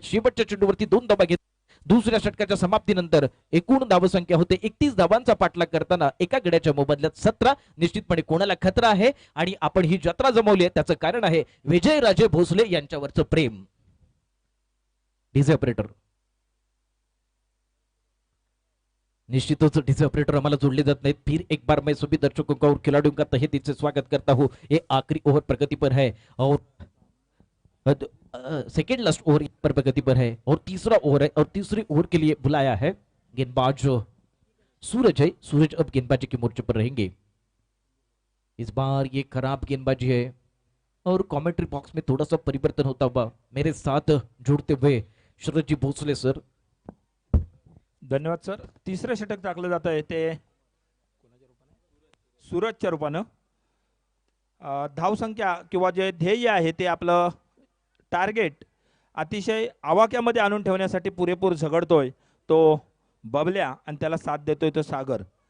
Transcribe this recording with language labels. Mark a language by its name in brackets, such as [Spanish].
[Marathi] शेवटच्या चेंडूवरती 2 धावा घेत दुसऱ्या षटकाच्या समाप्तीनंतर एकूण धावसंख्या होते 31 धावांचा पाठलाग करताना एका गड्याच्या मोबदल्यात 17. निश्चितपणे कोणाला खतरा आहे आणि आपण ही जत्रा जमवली आहे त्याचं कारण आहे विजयराजे भोसले यांच्यावरचं प्रेम. डीजे ऑपरेटर निश्चितच डीजे ऑपरेटर आम्हाला जोड़ले जात नाहीत. [Hindi] फिर एक बार मैं सभी दर्शकों का और खिलाड़ियों का तहे दिल से स्वागत करता हूँ. ये आखिरी ओवर प्रगति पर है और सेकेंड लास्ट ओवर पर प्रगति पर है और तीसरा ओवर है और तीसरे ओवर के लिए बुलाया है गेंदबाज सूरज है, सूरज अब गेंदबाजी के मोर्चे पर रहेंगे। इस बार ये खराब गेंदबाजी है और कमेंट्री बॉक्स में थोड़ा सा परिवर्तन होता हुआ मेरे साथ जुड़ते हुए शरद जी भोसले सर। धन्यवाद सर. [Marathi] तिसरं षटक टाकलं जात आहे ते सूरजच्या रूपानं. धावसंख्या किंवा जे ध्येय आहे ते आपलं टार्गेट अतिशय आवाक्यामध्ये आणून ठेवण्यासाठी पुरेपूर झगडतोय तो बबल्या आणि त्याला साथ देतोय तो सागर.